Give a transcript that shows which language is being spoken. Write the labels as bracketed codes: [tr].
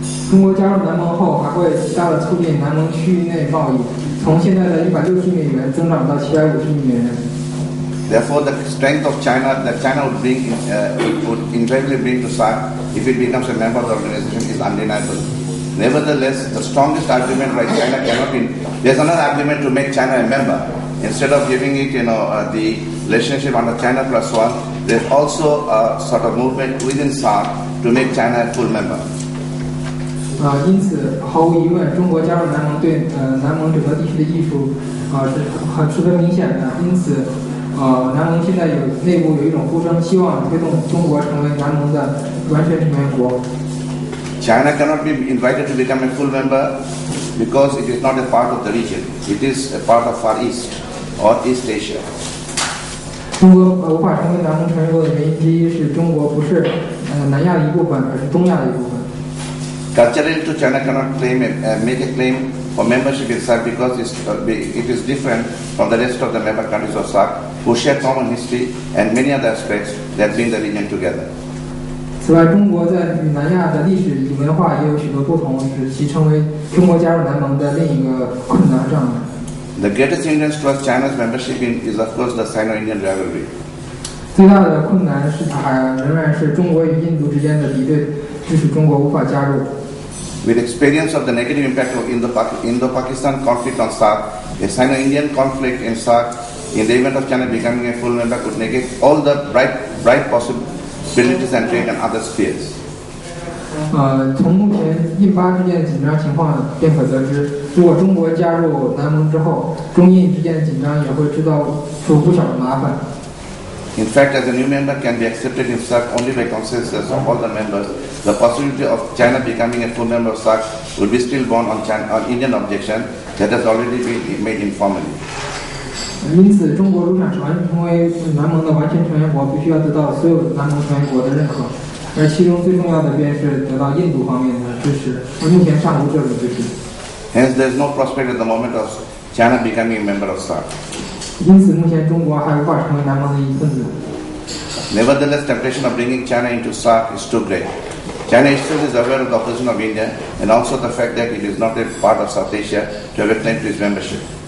[zh] 中国加入南盟后，还会大大促进南盟区域内贸易，从现在的160亿美元增长到750亿美元。 [en] Therefore, the strength of China that China would invariably bring to SAARC if it becomes a member of the organization is undeniable. Nevertheless, the strongest argument why China cannot be, there's another argument to make China a member. Instead of giving it, the relationship under China plus one, there's also a sort of movement within SAARC to make China a full member. [zh] 因此，毫无疑问，中国加入南盟对南盟整个地区的益处是十分明显的。因此，南盟现在内部有一种呼声，希望推动中国成为南盟的完全成员国。 [en] China cannot be invited to become a full member because it is not a part of the region. It is a part of Far East or East Asia. [zh] 中国无法成为南盟成员国的原因之一是中国不是南亚的一部分，而是东亚的一部分。 [en] Culturally, too, China cannot make a claim for membership in SAARC because it is different from the rest of the member countries of SAARC, who share common history and many other aspects that bring the region together. [zh] 此外，中国在与南亚的历史与文化也有许多不同，使其成为中国加入南盟的另一个困难障碍。 [en] The greatest hindrance towards China's membership is, of course, the Sino-Indian rivalry. [zh] 最大的困难是仍然是中国与印度之间的敌对，致使中国无法加入。 [en] With experience of the negative impact of Indo-Pakistan conflict on SAARC, a Sino-Indian conflict in SAARC, in the event of China becoming a full member, could negate all the bright possibilities and trade and other spheres. [zh] 从目前印巴之间的紧张情况便可得知，如果中国加入南盟之后，中印之间的紧张也会制造出不小的麻烦。 [en] In fact, as a new member can be accepted in SAARC only by consensus of all the members, the possibility of China becoming a full member of SAARC would be still borne on Indian objection that has already been made informally. [zh] 因此，中国如想成为南盟的完全成员国，必须要得到所有南盟成员国的认可，而其中最重要的便是得到印度方面的支持，而目前尚无这种支持。 [en] Hence, there is no prospect at the moment of China becoming a member of SAARC. [zh] 因此，目前中国还无法成为南盟的一份子。 [en] Nevertheless, temptation of bringing China into SAARC is too great. China itself is aware of the opposition of India and also the fact that it is not a part of South Asia to have a claim to its membership.